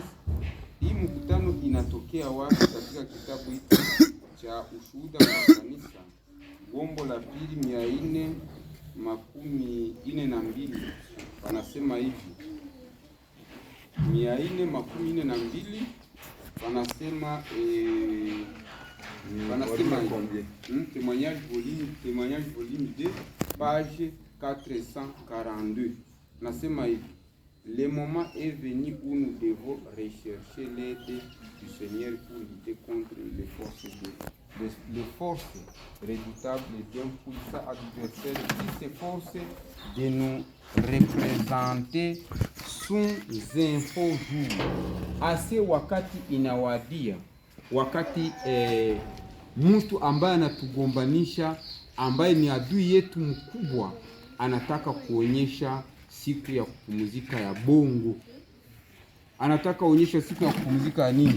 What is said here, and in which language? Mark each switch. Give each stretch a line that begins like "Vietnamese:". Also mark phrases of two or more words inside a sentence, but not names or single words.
Swahili: Hii mkutano inatokea wapi? Katika kitabu hiki cha Ushuhuda wa Kanisa, gombo la pili 442, wanasema hivi 442, wanasema
French: témoignage volume 2 page 442.
Swahili: Nasema hivi:
French: le moment est venu où nous devons rechercher l'aide du Seigneur pour lutter contre les forces redoutables d'un puissant adversaire qui s'efforce de nous représenter sous un faux jour.
Swahili: Ase wakati inawadia, wakati mtu ambaye anatugombanisha, ambaye ni adui yetu mkubwa, anataka kuonyesha siku ya kupumzika ya bongo. Anataka kuonyesha siku ya kupumzika ya nini?